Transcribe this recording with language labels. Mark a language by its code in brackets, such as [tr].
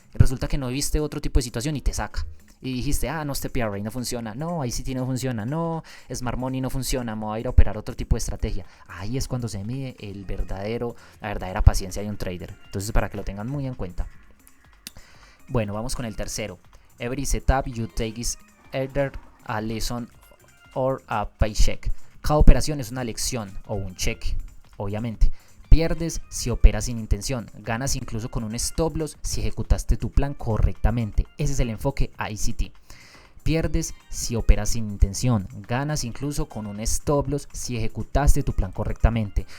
[es] Resulta que no viste otro tipo de situación y te saca. Y dijiste, no, este PRA no funciona, no, ICT no funciona, no, Smart Money no funciona, me voy a ir a operar otro tipo de estrategia. Ahí es cuando se mide la verdadera paciencia de un trader. Entonces, para que lo tengan muy en cuenta. Bueno, vamos con el tercero. [en] Every setup you take is either a lesson or a paycheck. [es] Cada operación es una lección o un cheque, obviamente. Pierdes si operas sin intención, ganas incluso con un stop loss si ejecutaste tu plan correctamente. Ese es el enfoque ICT. Pierdes si operas sin intención, ganas incluso con un stop loss si ejecutaste tu plan correctamente.